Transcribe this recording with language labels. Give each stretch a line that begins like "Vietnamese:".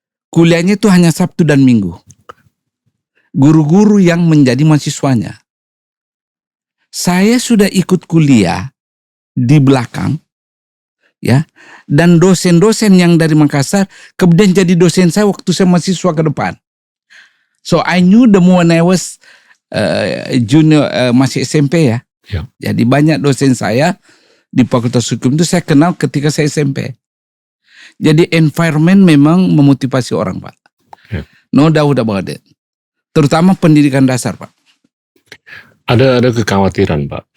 Indonesian: kuliahnya itu hanya Sabtu dan Minggu. Guru-guru yang menjadi mahasiswanya. Saya sudah ikut kuliah di belakang, ya, dan dosen-dosen yang dari Makassar kemudian jadi dosen saya waktu saya mahasiswa ke depan.
English: So I knew them when I was junior,
Indonesian: masih SMP ya. Ya. Jadi banyak dosen saya di Fakultas Hukum itu saya kenal ketika saya SMP. Jadi environment memang memotivasi orang, Pak. Ya.
English: No doubt about it.
Indonesian: Terutama pendidikan dasar, Pak. Ada kekhawatiran, Pak.